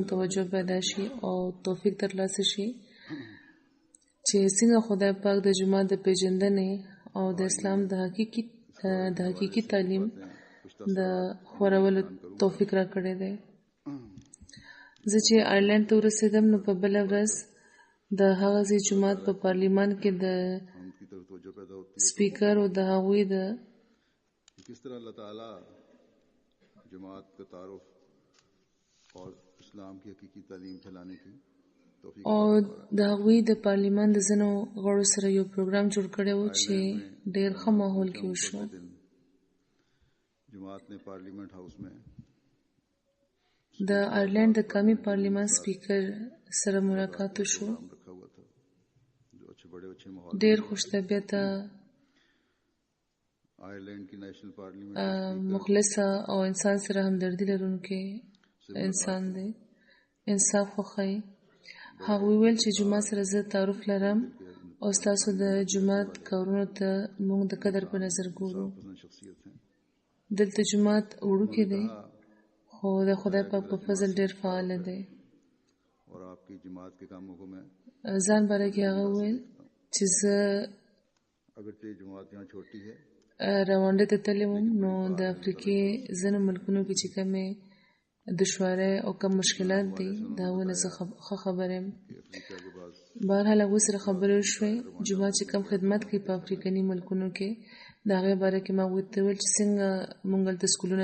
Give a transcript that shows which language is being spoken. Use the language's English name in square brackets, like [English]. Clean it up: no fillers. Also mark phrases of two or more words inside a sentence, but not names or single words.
[Pashto] توجه پیدا شي او توفیق ترلاسه شي چې څنګه خدای پاک د جماعت د پیژندنې او د اسلام د حقیقي تعلیم د خورولو توفیق را کړی دی زه چې آیرلینډ ته ورسېدم نو په بله ورځ د هغه ځای جماعت په پارلیمان کې د سپیکر او د هغوی د [Urdu] کس طرح اللہ تعالی جماعت کا تعارف اور اسلام کی حقیقی تعلیم پھیلانے کی [Pashto] او د هغوی د پارلیمان د ځینو غړو سره یو پروګرام جوړ کړی و چې ډېر ښه ماحول کې وشو [Urdu] جماعت نے [English] Parliament House [Urdu] میں [Pashto] د آیرلینډ د قومي پارلیمان سپیکر سره ملاقات وشو ډېر خوش طبیعته [Urdu] آیرلینډ کی [English] National Parliament [Pashto] مخلصه او انسان سره همدردي لرونکی انسان دی انصاف خوښوي هغوی ویل چې جماعت سره زه تعارف لرم او ستاسو د جماعت کارونو ته موږ د قدر په نظر ګورو دلته جماعت وړوکی دی خو د خدای پاک په فضل ډېر فعال دی [Urdu] اور آپ کی جماعت کے کاموں کو میں [Pashto] ځان باره کې هغه ویل چې زه [Urdu] اگرچہ جماعت یہاں چھوٹی ہے [Pashto] روانډې ته تللی وم نو د افریقې ځینو ملکونو کې چې کومې دشوارۍ او کم مشکلات دي د هغوی نه زه ښه خبر یم بهرحال هغوی سره خبرې وشوې جماعت چې کوم خدمت کوي په افریقني ملکونو کې د هغې باره کې ما هغوی ته وویل چې څنګه موږ هلته سکولونه